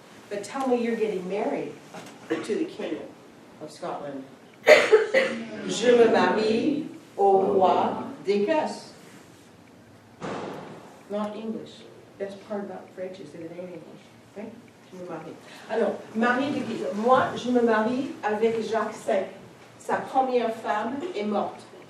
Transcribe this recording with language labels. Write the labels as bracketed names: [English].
[English] But tell me you're getting married to the king of Scotland. [French] Je me marie au roi d'Écosse. [English] Not English. Best part about French is that it ain't English. [French] Okay? Je me marie. Alors, mari de qui? Moi, je me marie avec Jacques V. Sa première femme est morte.